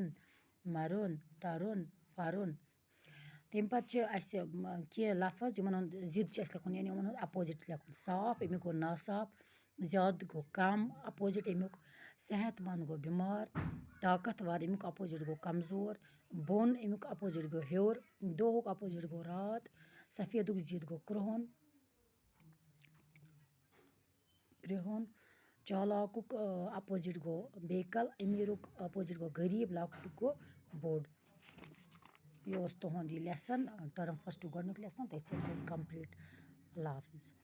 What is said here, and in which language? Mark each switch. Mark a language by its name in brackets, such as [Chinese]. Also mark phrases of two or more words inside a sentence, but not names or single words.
[Kashmiri] मरुन तरुन फरुन तम पे कह लफज यमन जिद लिखुन यानी यमन अपोजिट लिखुन साफ अमुक गो नासाफ ज्यादा गो कम अपोजिट अमुक सेहतमंद गो बीमार ताकतवर अमुक अपोजिट गो कमजोर बोन अमुक अपोजिट गो हेर दोहुक अपोजिट गो रात सफेदुक जिद गो क्रुहन चालाकुक अपोजिट गो बेकल अमीरुक अपोजिट गो गरीब लॉकट गो बोड़ यह तुहद [English] lesson term first [Kashmiri] गोडनिक लेसन तथ कंप्लीट [Urdu] اللہ حافظ.